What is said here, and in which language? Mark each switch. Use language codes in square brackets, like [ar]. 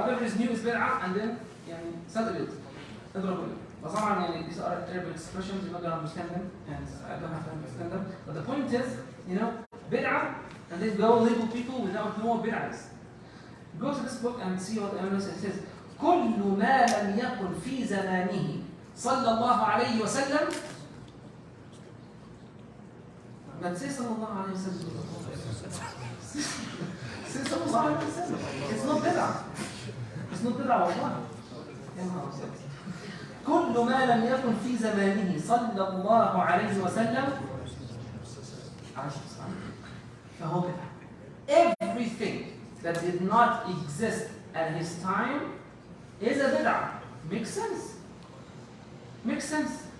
[en] Whatever is new is bid'ah, and then settle it. طبعا these are Arabic expressions, you're not going to understand them, and I don't have to understand them. But the point is, bid'ah, and then go label people without knowing what bid'ah is. Go to this book and see what it says. [ar] كل ما لم يكن في زمانه صلى الله عليه وسلم. [en] But say [ar] صلى الله عليه وسلم. [en] Say [ar] صلى الله عليه وسلم. [en] It's not bid'ah. It's not bid'ah والله. [ar] كل ما لم يكن في زمانه صلى الله عليه وسلم فهو بدعة. [en] Everything that did not exist at his time is a bid'ah. Makes sense. Makes sense.